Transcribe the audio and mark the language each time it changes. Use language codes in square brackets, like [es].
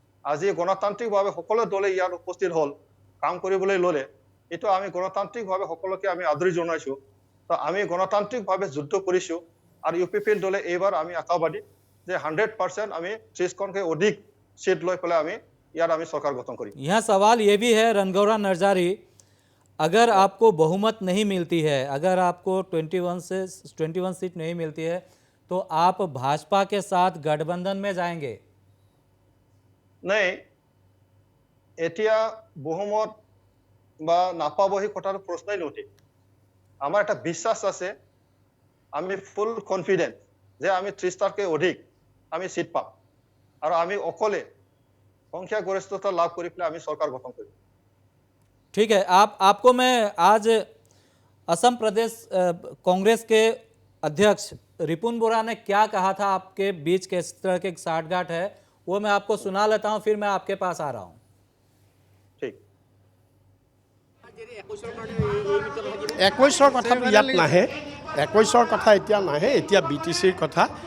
[as] আজি গণতান্ত্ৰিকভাৱে সকলো দলে ইয়াত উপস্থিত হ'ল, কাম কৰিবলৈ ল'লে। এইটো আমি গণতান্ত্ৰিকভাৱে সকলোকে আমি আদৰি জনাইছোঁ। তো আমি গণতান্ত্ৰিকভাৱে যুদ্ধ কৰিছোঁ আৰু UPPL দলে এইবাৰ আমি আশাবাদী যে 100% আমি 30খনকৈ অধিক সিট লৈ পেলাই আমি ইয়াত আমি চৰকাৰ গঠন কৰিম। [hi] यहाँ सवाल ये भी है रणगौरा नरजारी, अगर आपको बहुमत नहीं मिलती है, अगर आपको 21 सीट नहीं मिलती है तो आप भाजपा के साथ गठबंधन में जाएंगे? [as] নাই, এতিয়া বহুমত বা নাপাব সেই কথাটো প্ৰশ্নই নুঠে। আমাৰ এটা বিশ্বাস আছে, আমি ফুল কনফিডেন্ট যে আমি 30টাতকৈ অধিক আমি সিট পাম আৰু আমি অকলে সংখ্যাগৰিষ্ঠতা লাভ কৰি পেলাই আমি চৰকাৰ গঠন কৰিম। [hi] ठीक है, आपको मैं आज असम प्रदेश कांग्रेस के अध्यक्ष रिपुन बोरा ने क्या कहा था, आपके बीच किस तरह के साठगांठ है, वो मैं आपको सुना लेता हूं, फिर मैं आपके पास आ रहा हूं। [as] ঠিক। 21ৰ কথাটো ইয়াত নাহে, 21ৰ কথা এতিয়া নাহে, এতিয়া BTCৰ কথা।